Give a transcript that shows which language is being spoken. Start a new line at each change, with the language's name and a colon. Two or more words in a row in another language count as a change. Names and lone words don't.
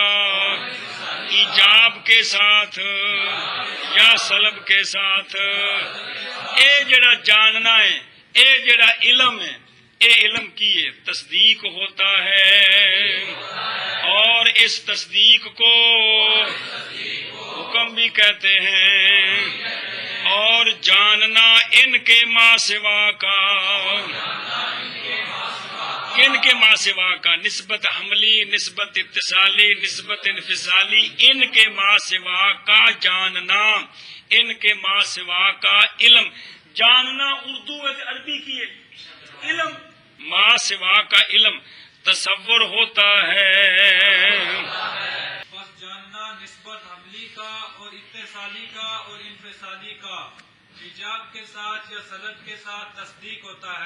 Urdu: ایجاب کے ساتھ یا سلب کے ساتھ،
Punjabi: اے جڑا جاننا ہے، اے جڑا علم ہے،
Urdu: اے علم کی ہے تصدیق ہوتا ہے، اور اس تصدیق کو حکم بھی کہتے ہیں۔ اور جاننا ان کے ما سوا کا، ان کے ما سوا کا، نسبت حملی، نسبت اتصالی، نسبت انفصالی، ان کے ما سوا کا جاننا، ان کے ما سوا کا علم۔ جاننا اردو عربی کی ہے، علم ما سوا کا علم تصور ہوتا ہے۔ بس جاننا نسبت حملی کا اور اتصالی کا اور انفصالی کا ایجاب کے ساتھ یا سلب کے ساتھ تصدیق ہوتا ہے،